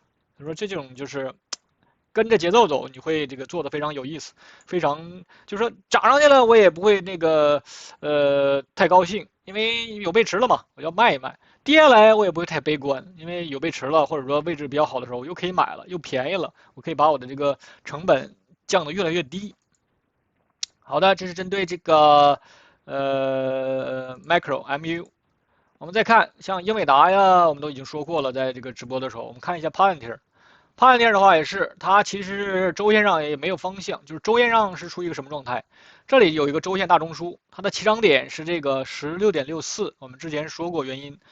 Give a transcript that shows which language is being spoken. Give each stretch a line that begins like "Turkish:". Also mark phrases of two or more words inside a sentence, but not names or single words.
Chinese: 所以說这種就是跟着節奏走，你會這個做的非常有意思，非常就是說漲上去了我也不會那個太高興，因為有背馳了嘛，我要賣一賣。跌下來我也不會太悲觀，因為有背馳了，或者說位置比較好的時候，我又可以買了，又便宜了，我可以把我的這個成本降得越來越低。好的，這是針對這個 Macro MU。我們再看像英偉達呀，我們都已經說過了，在這個直播的時候，我們看一下 Palantir。帕兰尼爾的话也是，它其實週線上也沒有方向，就是週線上是處於一個什麼狀態？這裡有一個週線大中樞，它的起漲點是這個16.64，我們之前說過原因。